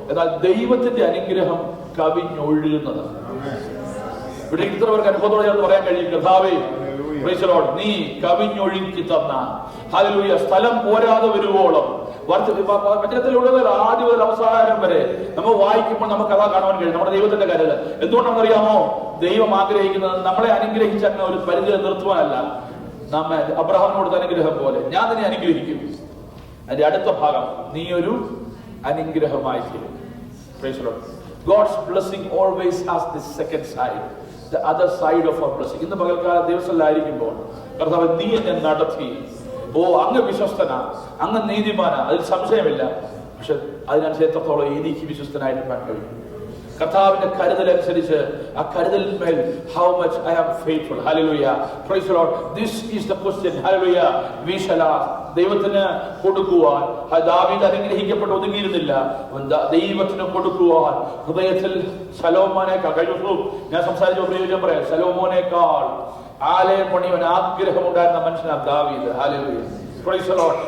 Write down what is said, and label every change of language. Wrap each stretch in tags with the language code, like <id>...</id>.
<ml>എന്നാൽ ദൈവത്തിന്റെ അനുഗ്രഹം കവിഞ്ഞൊഴുകുന്നത്. ഇവിടെ ഇത്ര പേർക്ക് അനുഭവത്തോടെ എന്ന് പറയാൻ കഴിയും, കർത്താവേ</ml> <en>praise the lord,</en> <ml>നീ കവിഞ്ഞൊഴുക്കി തന്ന ഹല്ലേലൂയ സ്ഥലം പോരാതെ വരുവോളം വചനത്തിലുള്ളത് ആദ്യം മുതൽ അവസാനം വരെ നമ്മൾ വായിക്കുമ്പോൾ നമുക്ക് അതാ കാണാൻ കഴിയും നമ്മുടെ ദൈവത്തിന്റെ കരുതൽ. എന്തുകൊണ്ടാണെന്ന് അറിയാമോ? ദൈവം ആഗ്രഹിക്കുന്നത് നമ്മളെ അനുഗ്രഹിച്ച അങ്ങനെ ഒരു പരിധി നിർത്തുവാനല്ല. നമ്മെ അബ്രഹാമിനോട് അനുഗ്രഹം പോലെ ഞാൻ നിന്നെ അനുഗ്രഹിക്കും. അതിന്റെ അടുത്ത ഭാഗം, നീ ഒരു അനുഗ്രഹമായി തീരും.</ml> <en>Praise the Lord. God's blessing always has the second side, the other side of our blessing.</en> <ml>ഇന്ന് പകൽക്കാല ദിവസത്തിലായിരിക്കുമ്പോൾ കർത്താവ് നീ എന്നെ നടത്തി, ഓ അങ്ങ് വിശ്വസ്തനാ, അങ്ങ് നീതിമാനാ, അതിൽ സംശയമില്ല. പക്ഷെ അതിനനുസരിച്ച് എത്രത്തോളം എനിക്ക് വിശ്വസ്തനായിരിക്കാൻ കഴിയും. കർത്താവിന്റെ കരുതലനുസരിച്ച് ആ കരുതലിന്മേൽ</ml> <en>how much I am faithful. Hallelujah. Praise the Lord. This is the question. Hallelujah. We shall ask.</en> <ml>ദൈവത്തിന് കൊടുക്കുവാൻ ദാവീദ് അനുഗ്രഹിക്കപ്പെട്ട് ഒതുങ്ങിയിരുന്നില്ല. ദൈവത്തിന് കൊടുക്കുവാൻ ഹൃദയത്തിൽ ശലോമോനേക്കാൾ, കഴിഞ്ഞ ദിവസവും ഞാൻ സംസാരിച്ച പ്രയോജനം പറയാം, ശലോമോനേക്കാൾ ആലയം പണിയുവാൻ ആഗ്രഹം ഉണ്ടായിരുന്ന മനുഷ്യനാണ് ദാവീദ്. ഹല്ലേലൂയ.</ml> <en>Praise the Lord.</en>